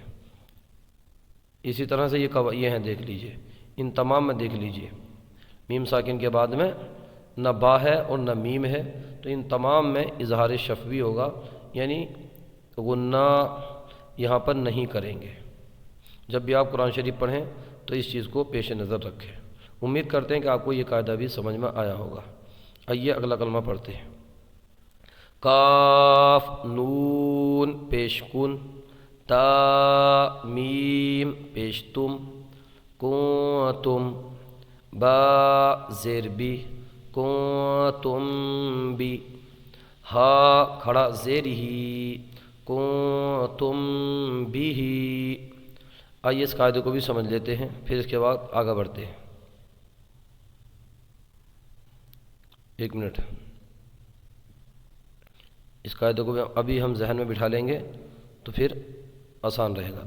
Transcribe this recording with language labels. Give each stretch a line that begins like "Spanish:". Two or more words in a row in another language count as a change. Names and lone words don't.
Urdu: اسی طرح سے یہ ہیں، دیکھ لیجئے، ان تمام میں دیکھ لیجئے، میم ساکن کے بعد میں نہ با ہے اور نہ میم ہے تو ان تمام میں اظہار شفوی ہوگا، یعنی غنہ یہاں پر نہیں کریں گے۔ جب بھی آپ قرآن شریف پڑھیں تو اس چیز کو پیش نظر رکھیں۔ امید کرتے ہیں کہ آپ کو یہ قاعدہ بھی سمجھ میں آیا ہوگا۔ آئیے اگلا کلمہ پڑھتے ہیں۔ کاف نون پیش کن، تا میم پیشتم، کنتم، با زیر بی، کنتم بی، ہا کھڑا زیر ہی، کنتم بھی۔ آئیے اس قاعدے کو بھی سمجھ لیتے ہیں، پھر اس کے بعد آگے بڑھتے ہیں۔ ایک منٹ، اس قاعدے کو بھی ابھی ہم ذہن میں بٹھا لیں گے تو پھر آسان رہے گا۔